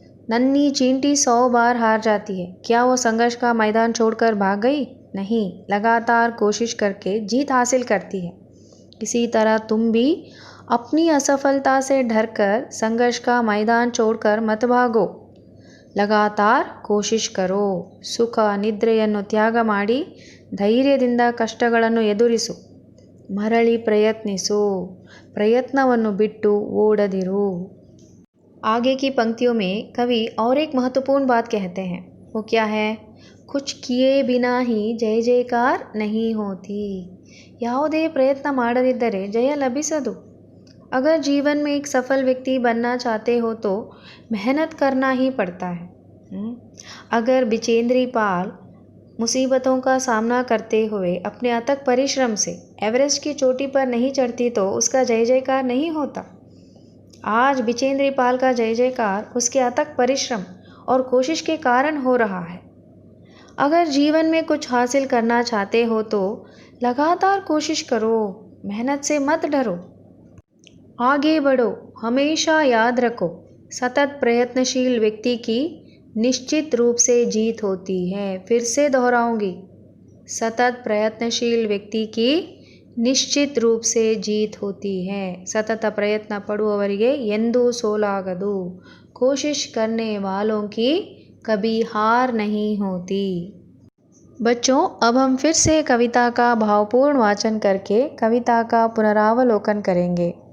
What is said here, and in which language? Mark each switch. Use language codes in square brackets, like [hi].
[hi] नन्ही चींटी 100 बार हार जाती है, क्या वो संघर्ष का मैदान छोड़कर भाग गई? नहीं, लगातार कोशिश करके जीत हासिल करती है। इसी तरह तुम भी अपनी असफलता से डरकर संघर्ष का मैदान छोड़कर मत भागो, लगातार कोशिश करो। [kn] ಸುಖ ನಿದ್ರೆಯನ್ನು ತ್ಯಾಗ ಮಾಡಿ ಧೈರ್ಯದಿಂದ ಕಷ್ಟಗಳನ್ನು ಎದುರಿಸು, ಮರಳಿ ಪ್ರಯತ್ನಿಸು, ಪ್ರಯತ್ನವನ್ನು ಬಿಟ್ಟು ಓಡದಿರು. [hi] आगे की पंक्तियों में कवि और एक महत्वपूर्ण बात कहते हैं, वो क्या है? कुछ किए बिना ही जय जयकार नहीं होती. [kn] ಯಾವುದೇ ಪ್ರಯತ್ನ ಮಾಡದಿದ್ದರೆ ಜಯ ಲಭಿಸದು. [hi] अगर जीवन में एक सफल व्यक्ति बनना चाहते हो तो मेहनत करना ही पड़ता है. अगर बिचेंद्री पाल मुसीबतों का सामना करते हुए अपने अथक परिश्रम से एवरेस्ट की चोटी पर नहीं चढ़ती तो उसका जय जयकार नहीं होता. आज बिचेंद्री पाल का जय जयकार उसके अथक परिश्रम और कोशिश के कारण हो रहा है. अगर जीवन में कुछ हासिल करना चाहते हो तो लगातार कोशिश करो, मेहनत से मत डरो, आगे बढ़ो, हमेशा याद रखो, सतत प्रयत्नशील व्यक्ति की निश्चित रूप से जीत होती है. फिर से दोहराऊंगी, सतत प्रयत्नशील व्यक्ति की ನಿಶ್ಚಿತ್ ರೂಪ್ ಸೇ ಜೀತ್ ಹೋತಿ ಹೈ. [kn] ಸತತ ಪ್ರಯತ್ನ ಪಡುವವರಿಗೆ ಎಂದೂ ಸೋಲಾಗದು. [hi] कोशिश करने वालों की कभी हार नहीं होती. बच्चों, अब हम फिर से कविता का भावपूर्ण वाचन करके कविता का पुनरावलोकन करेंगे.